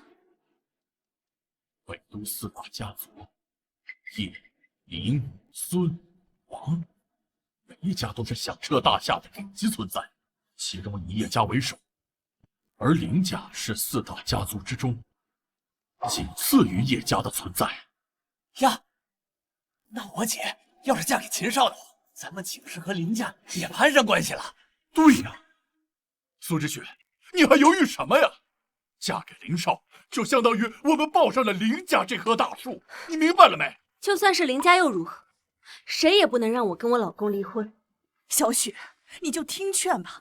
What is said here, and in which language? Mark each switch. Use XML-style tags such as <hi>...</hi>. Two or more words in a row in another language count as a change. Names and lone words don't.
<zh>北都四大家族，葉、林、孫、王，每一家都是響徹大夏的頂級存在，其中以葉家為首，而林家是四大家族之中僅次於葉家的存在。呀，那我姐要是嫁給秦少的話，咱們豈不是和林家也攀上關係了？對呀，蘇之雪，你還猶豫什麼呀？嫁給林少，就相當於我們抱上了林家這棵大樹，你明白了沒？就算是林家又如何？誰也不能讓我跟我老公離婚。小雪，你就聽勸吧。</zh>